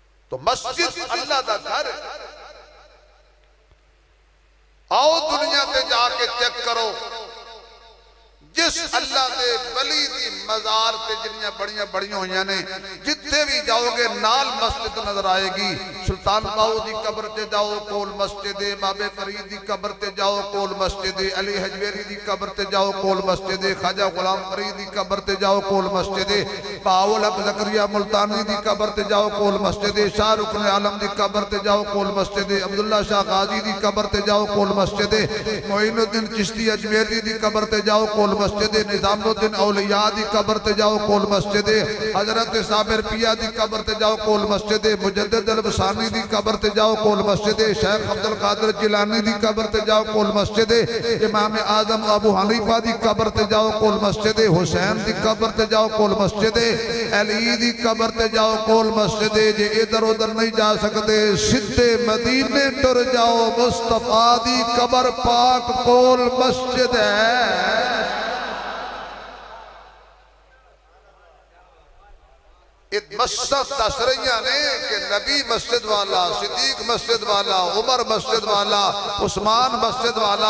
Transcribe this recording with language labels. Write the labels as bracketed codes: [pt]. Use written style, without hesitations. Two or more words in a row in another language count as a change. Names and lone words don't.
[pa] تو مسجد اللہ دا گھر ہے۔ آؤ دنیا تے جا کے چیک کرو جس اللہ دے ولی دی مزار تے جنیاں بڑیاں ہویاں نے جتنے بھی جاؤ گے نال مسجد نظر آئے گی۔ سلطان باؤ دی قبر تے جاؤ کول مسجد، بابے فرید دی قبر تے جاؤ کول مسجد، علی حجویری دی قبر تے جاؤ کول مسجد، خواجہ غلام فرید دی قبر تے جاؤ کول مسجد، باول حق زکریا ملتانی دی قبر تے جاؤ کول مسجد، شاہ رکن عالم دی قبر تے جاؤ کول مسجد، عبداللہ شاہ غازی دی قبر تے جاؤ کول مسجد، معین الدین چشتی اجمیری دی قبر تے جاؤ کول مسجد، نظام الدین اولیاء دی قبر تے جاؤ کول مسجد، حضرت صابر پیا دی قبر تے جاؤ کول مسجد، مجدد البسانی دی قبر تے جاؤ کول مسجد، شیخ عبدالقادر جیلانی دی قبر تے جاؤ کول مسجد، امام اعظم ابو حنیفہ دی قبر تے جاؤ کول مسجد، حسین دی قبر تے جاؤ کول مسجد، علی دی قبر تے جاؤ کول مسجد۔ جے ادھر ادھر نہیں جا سکتے سدھے مدینے ٹر جاؤ، مصطفیٰ دی قبر پاک کول مسجد ہے۔ مسجد دس رہیاں نے کہ نبی مسجد والا، صدیق مسجد والا، عمر مسجد والا، عثمان مسجد والا۔